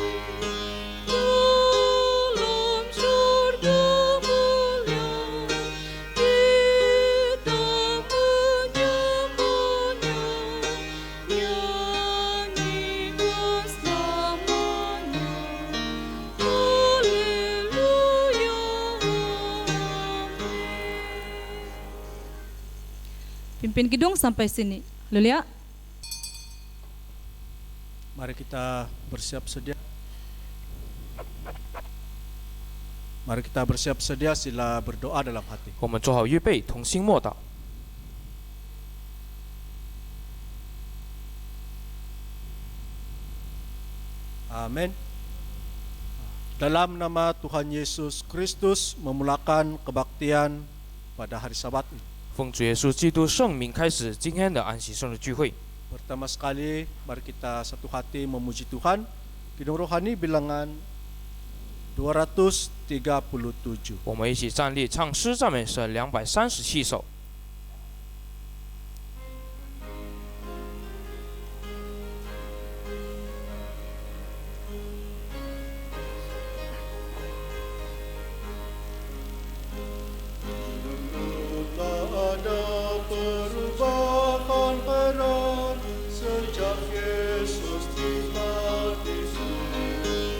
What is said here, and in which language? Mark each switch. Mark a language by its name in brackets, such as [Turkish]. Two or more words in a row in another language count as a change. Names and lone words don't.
[Malay] Dalam surga mulia kita menyembahnya, nyanyikan selamanya, haleluya, amin. Pimpin kidung sampai sini. Haleluya. Mari kita bersiap sedia. Mari kita bersiap sedia, sila berdoa dalam hati. [Chinese] 我们做好预备，同心默祷。 [Malay] Amin. Dalam nama Tuhan Yesus Kristus memulakan kebaktian pada hari Sabat ini. [Chinese] 奉主耶稣基督圣名开始今天的安息生日聚会。 [Malay] Pertama sekali, mari kita satu hati memuji Tuhan. Kidung rohani bilangan 237. [Chinese] 我们一起站立唱诗赞美诗237首。 [Malay] Tak ada perubahan peran sejak Yesus tinggal di sini.